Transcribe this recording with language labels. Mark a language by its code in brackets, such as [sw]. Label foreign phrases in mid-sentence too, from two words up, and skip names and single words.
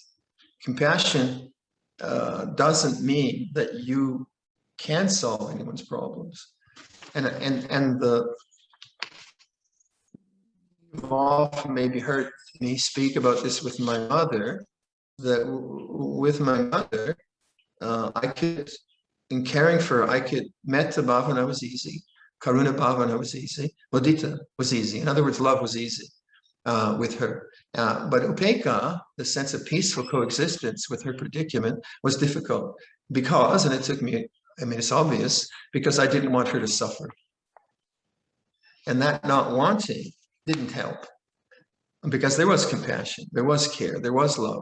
[en] Compassion doesn't mean that you can solve anyone's problems. And you've often maybe heard me speak about this with my mother, that with my mother, I could, in caring for her, I could, [pi] metta bhavana [en] was easy, [pi] karuna bhavana [en] was easy, mudita was easy. In other words, love was easy with her. But upekkha, the sense of peaceful coexistence with her predicament, was difficult because, and it took me, it's obvious, because I didn't want her to suffer. And that not wanting didn't help, because there was compassion, there was care, there was love.